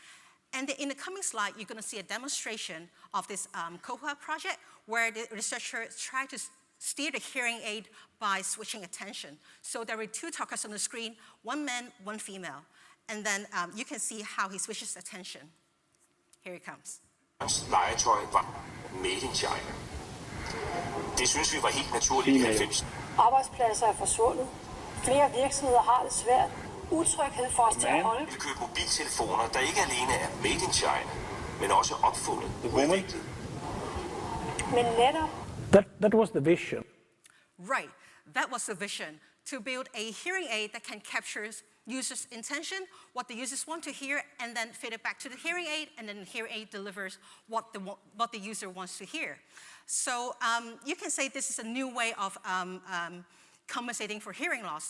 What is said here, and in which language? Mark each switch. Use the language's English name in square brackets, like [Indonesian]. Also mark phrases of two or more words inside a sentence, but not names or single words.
[English] And in the coming slide, you're gonna see a demonstration of this PechaKucha project where the researchers try to steer the hearing aid by switching attention. So there were two talkers on the screen, one man, one female. And then you can see how he switches attention. Here he comes. [Danish] Legetøj var [English] made in China. [Danish] Det synes vi var helt naturligt i 90'erne. Arbejdspladser er forsvundet. Flere virksomheder har det svært. Utryghed for os til at holde. Vi vil købe mobiltelefoner, der ikke alene er [English] made in China, [Danish] men også opfundet og udviklet. Men netop [English] That was the vision. Right, that was the vision, to build a hearing aid that can capture users' intention, what the users want to hear, and then feed it back to the hearing aid, and then the hearing aid delivers what the user wants to hear. So you can say this is a new way of compensating for hearing loss.